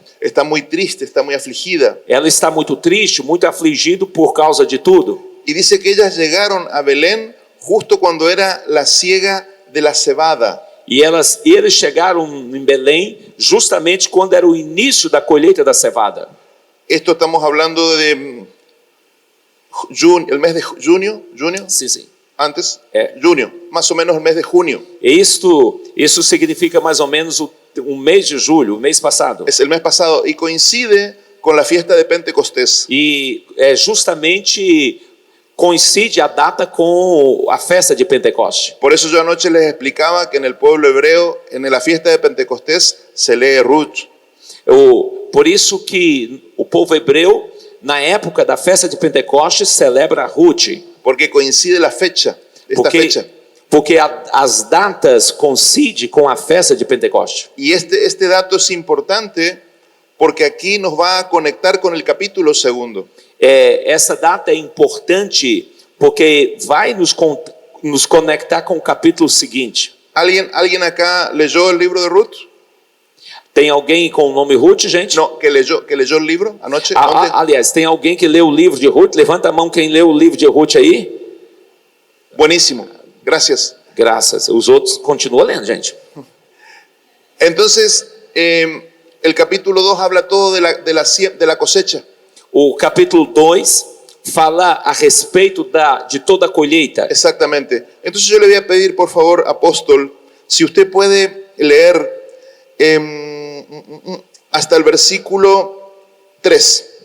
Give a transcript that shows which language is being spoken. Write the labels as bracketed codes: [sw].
[es] Está muy triste, está muy afligida. [pt] Ela está muito triste, muito afligido por causa de tudo. [es] Y dice que ellas llegaron a Belén justo cuando era la siega de la cebada. [pt] E eles chegaram em Belém justamente quando era o início da colheita da cevada. [es] Esto estamos hablando de el mes de junio. [pt] Sim, sim. [es] Antes, junio, más o menos el mes de junio. [pt] Isso significa mais ou menos o mês de julho, o mês passado. [es] Es el mes pasado y coincide con la fiesta de Pentecostés. [pt] E justamente coincide a data com a festa de Pentecoste. [es] Por eso yo anoche les explicaba que en el pueblo hebreo, en la fiesta de Pentecostés, se lee Ruth. [pt] Por isso que o povo hebreu, na época da festa de Pentecostes, celebra Ruth. [es] Porque coincide la fecha, fecha. [pt] Porque as datas coincidem com a festa de Pentecostes. [es] Y este dato es importante porque aquí nos va a conectar con el capítulo 2. [pt] Essa data é importante porque vai nos conectar com o capítulo seguinte. [es] ¿Alguien acá leyó el libro de Ruth? [pt] Tem alguém com o nome Ruth, gente? [es] No, que leyó el libro anoche. [pt] Aliás, tem alguém que leu o livro de Ruth? Levanta a mão quem leu o livro de Ruth aí. [es] Buenísimo, gracias. [pt] Graças. Os outros continuam lendo, gente. [es] Entonces, el capítulo 2 habla todo de la cosecha. [pt] O capítulo 2 fala a respeito de toda a colheita. [es] Exactamente. Entonces yo le voy a pedir, por favor, apóstol, si usted puede leer hasta el versículo 3.